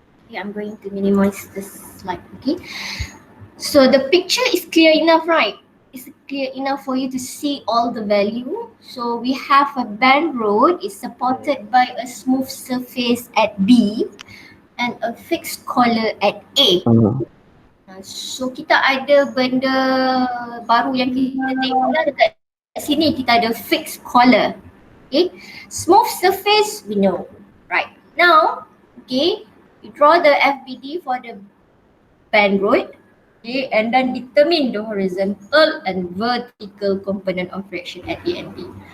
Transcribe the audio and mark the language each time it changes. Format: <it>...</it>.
<en>Okay, I'm going to minimize this slide. Okay, so the picture is clear enough, right? It's clear enough for you to see all the value. So we have a band road is supported by a smooth surface at B and a fixed collar at A.</en> <ms>So kita ada benda baru yang kita tengok dah dekat sini. Kita ada fixed collar.</ms> <en>Okay, smooth surface we know, right? Now, okay, you draw the FBD for the band road, okay, and then determine the horizontal and vertical component of reaction at A and B.</en>